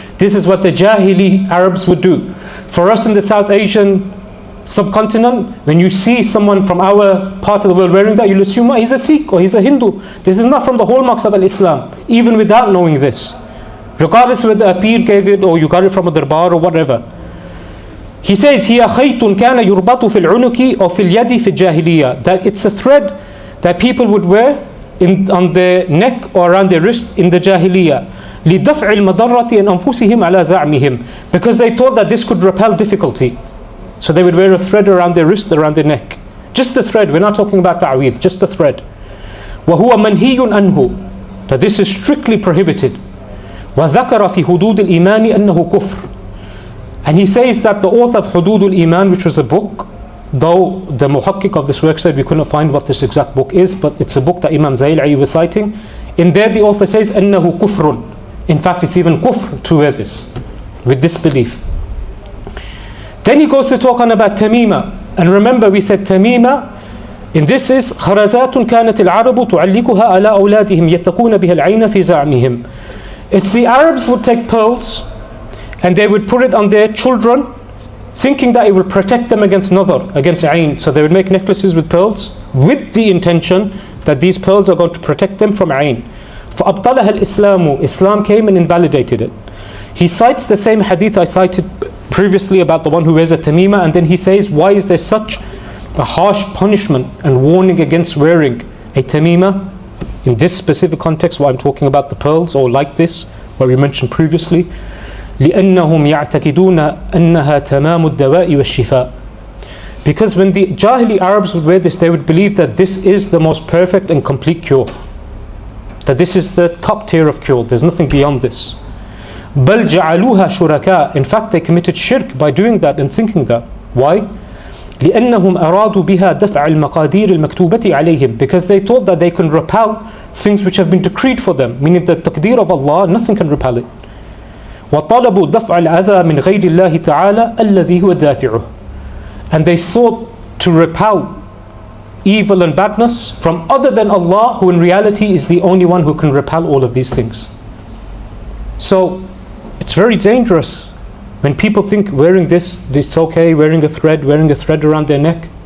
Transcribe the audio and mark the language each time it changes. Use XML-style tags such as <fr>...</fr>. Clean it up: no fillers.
<en>This is what the Jahili Arabs would do. For us in the South Asian subcontinent, when you see someone from our part of the world wearing that, you'll assume, oh, he's a Sikh or he's a Hindu. This is not from the hallmarks of Islam, even without knowing this. Regardless whether a Peer gave it or you got it from a darbar or whatever. He says,</en> <ar>هي خيط كان يربط في العنق أو في اليد في الجاهلية.</ar> <en>That it's a thread that people would wear on their neck or around their wrist in the Jahiliyyah.</en> <ar>لدفع المضرة عن أنفسهم على زعمهم.</ar> <en>Because they thought that this could repel difficulty. So they would wear a thread around their wrist, around their neck. Just a thread, we're not talking about ta'weez, just a thread.</en> <ar>وهو منهي عنه.</ar> <en>That this is strictly prohibited.</en> <ar>وذكر في حدود الإيمان أنه كفر.</ar> <en>And he says that the author of Hududul Iman, which was a book, though the muhakkik of this work said we couldn't find what this exact book is, but it's a book that Imam Zayl'i was citing. In there the author says,</en> <ar>أَنَّهُ كُفْرٌ.</ar> <en>In fact, it's even kufr to wear this, with disbelief. Then he goes to talk on about Tamima. And remember, we said Tamima, in this is</en> <ar>خرزات كانت العرب تعلقها على أولادهم يتقون بها العين في زعمهم.</ar> <en>It's the Arabs would take pearls and they would put it on their children, thinking that it will protect them against nazar, against ayn. So they would make necklaces with pearls with the intention that these pearls are going to protect them from ayn.</en> <ar>فأبطلها الإسلام.</ar> <en>Islam came and invalidated it. He cites the same hadith I cited previously about the one who wears a tamima, and then he says, why is there such a harsh punishment and warning against wearing a tamima in this specific context where I'm talking about the pearls, or like this where we mentioned previously?</en> <ar>لأنهم يعتقدون أنها تمام الدواء والشفاء.</ar> <en>Because when the Jahili Arabs would wear this, they would believe that this is the most perfect and complete cure, that this is the top tier of cure, there's nothing beyond this.</en> <ar>بل جعلوها شركاء.</ar> <en>In fact, they committed shirk by doing that and thinking that. Why?</en> <ar>لأنهم أرادوا بها دفع المقادير المكتوبة عليهم.</ar> <en>Because they thought that they can repel things which have been decreed for them, meaning the taqdeer of Allah, nothing can repel it.</en> <ar>وطلبوا دفع الأذى من غير الله تعالى الذي هو دافعه.</ar> <en>And they sought to repel evil and badness from other than Allah, who in reality is the only one who can repel all of these things. So it's very dangerous when people think wearing this, it's okay, wearing a thread around their neck.</en>